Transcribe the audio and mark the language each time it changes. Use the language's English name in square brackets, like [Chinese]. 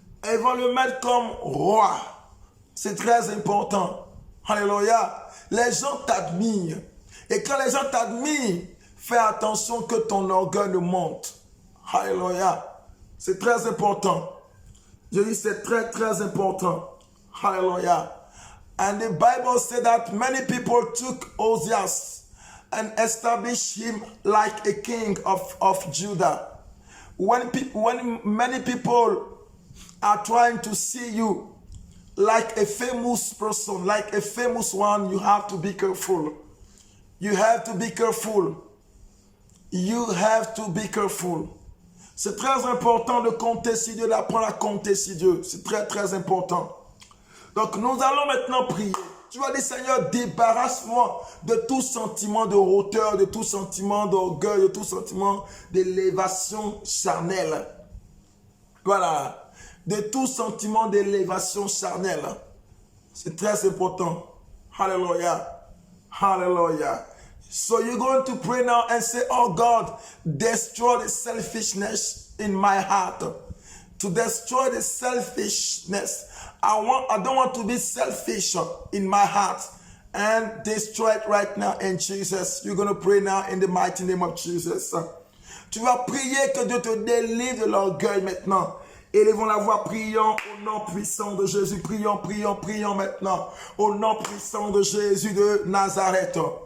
[French] Ils vont le mettre comme roi. C'est très important. Alléluia. Les gens t'admirent. Et quand les gens t'admirent, fais attention que ton orgueil ne monte. Alléluia. C'est très important. Je dis c'est très très important. [English] Hallelujah. And the Bible said that many people took Osias and established him like a king of Judah. When many people are trying to see you like a famous person, like a famous one, you have to be careful. You have to be careful. You have to be careful. [French] C'est très important de compter sur Dieu, d'apprendre à compter sur Dieu. C'est très très important. Donc nous allons maintenant prier. Tu vas dire, Seigneur, débarrasse-moi de tout sentiment de hauteur, de tout sentiment d'orgueil, de tout sentiment d'élévation charnelle. Voilà. De tout sentiment d'élévation charnelle. C'est très important. Hallelujah. Hallelujah. [English] So you're going to pray now and say, oh God, destroy the selfishness in my heart. To destroy the selfishness. I don't want to be selfish in my heart. And destroy it right now in Jesus. You're going to pray now in the mighty name of Jesus. [French] Tu vas prier que Dieu te délivre de l'orgueil maintenant. Élevons la voix, prions au nom puissant de Jésus. Prions, prions, prions maintenant. Au nom puissant de Jésus de Nazareth.